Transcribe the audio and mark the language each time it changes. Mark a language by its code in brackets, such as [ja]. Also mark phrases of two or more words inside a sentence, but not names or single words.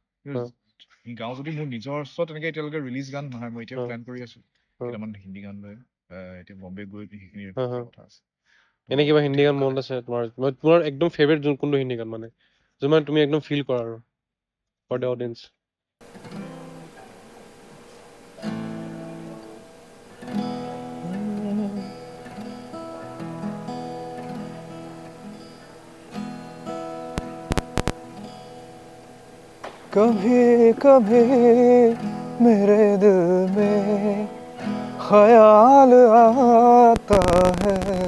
[as] গাওঁ যদি মোৰ নিজৰ ওচৰত তেনেকে এতিয়ালৈকে ৰিলিজ গান নহয়, মই এতিয়াও প্লেন কৰি আছো কেইটামান হিন্দী গান লৈ, এতিয়া বম্বে গৈ সেইখিনি কথা আছে। এনে কিবা হিন্দী গান মনত আছে তোমাৰ একদম ফেভৰেট কোনটো হিন্দী গান মানে যোন মানে তুমি একদম ফিল কৰা আৰু [en] for the audience? [hi] कभी कभी मेरे दिल में ख्याल आता है,